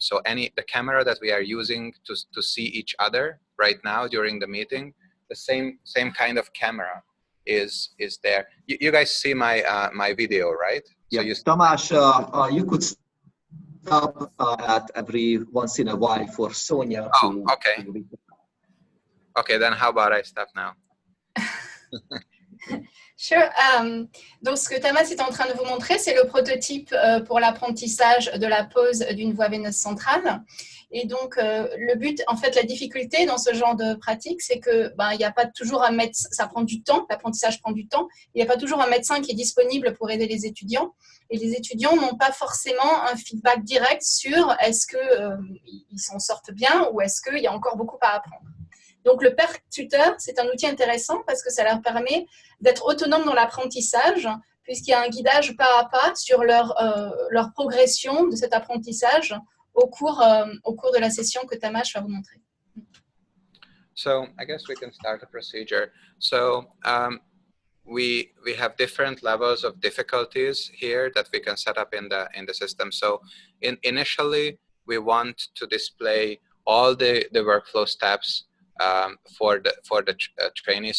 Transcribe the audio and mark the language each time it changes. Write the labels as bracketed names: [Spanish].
[English] So the camera that we are using to see each other right now during the meeting, the same kind of camera is there. You guys see my video, right? Yeah, so Tamás, you could stop at every once in a while for Sonia. Oh, okay. Okay, then how about I stop now? Sure. [French] Donc, ce que Tamas est en train de vous montrer, c'est le prototype pour l'apprentissage de la pose d'une voie veineuse centrale. Et donc, le but, en fait, la difficulté dans ce genre de pratique, c'est que il n'y a pas toujours un médecin, ça prend du temps, l'apprentissage prend du temps, il n'y a pas toujours un médecin qui est disponible pour aider les étudiants. Et les étudiants n'ont pas forcément un feedback direct sur est-ce qu'ils s'en sortent bien ou est-ce qu'il y a encore beaucoup à apprendre. Donc, le père tuteur, c'est un outil intéressant parce que ça leur permet d'être autonomes dans l'apprentissage, puisqu'il y a un guidage pas à pas sur leur progression de cet apprentissage au cours de la session que Tamas va vous montrer. [English] So I guess we can start the procedure. So we have different levels of difficulties here that we can set up in the system. So initially, we want to display all the workflow steps for the trainees.